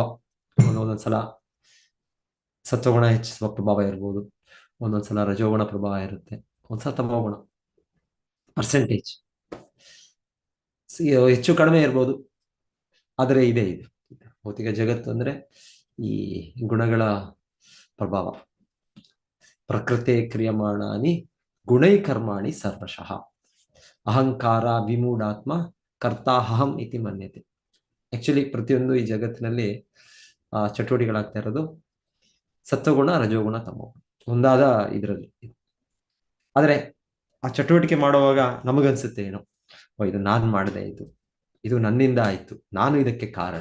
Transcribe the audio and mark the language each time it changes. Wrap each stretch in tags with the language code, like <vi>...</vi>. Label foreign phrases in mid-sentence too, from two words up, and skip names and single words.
<kn>ಒಂದೊಂದ್ಸಲ ಸತ್ವಗುಣ ಹೆಚ್ಚಿಸುವ ಪ್ರಭಾವ ಇರ್ಬೋದು, ಒಂದೊಂದ್ಸಲ ರಜೋಗುಣ ಪ್ರಭಾವ ಇರುತ್ತೆ, ಒಂದ್ಸಲ ತಮೋಗುಣ ಪರ್ಸೆಂಟೇಜ್ ಹೆಚ್ಚು ಕಡಿಮೆ ಇರ್ಬೋದು. ಆದರೆ ಇದೆ ಭೌತಿಕ ಜಗತ್ತು ಅಂದ್ರೆ ಈ ಗುಣಗಳ ಪ್ರಭಾವ.</kn> <sa>ಪ್ರಕೃತಿ ಕ್ರಿಯಮಾಣಾನಿ ಗುಣೈ ಕರ್ಮಾಣಿ ಸರ್ವಶಃ ಅಹಂಕಾರ ವಿಮೂಢಾತ್ಮ ಕರ್ತಾಹಂ ಇತಿ ಮನ್ಯತೆ.</sa> <kn>ಆಕ್ಚುಲಿ ಪ್ರತಿಯೊಂದು ಈ ಜಗತ್ತಿನಲ್ಲಿ ಚಟುವಟಿಕೆಗಳಾಗ್ತಾ ಇರೋದು ಸತ್ವಗುಣ, ರಜೋಗುಣ, ತಮೋಗುಣ ಒಂದಾದ ಇದರಲ್ಲಿ. ಆದರೆ ಆ ಚಟುವಟಿಕೆ ಮಾಡುವಾಗ ನಮಗನ್ಸುತ್ತೆ ಏನೋ, ಇದು ನಾನು ಮಾಡಿದೆ, ಇದು ನನ್ನಿಂದ ಆಯ್ತು, ನಾನು ಇದಕ್ಕೆ ಕಾರಣ.</kn>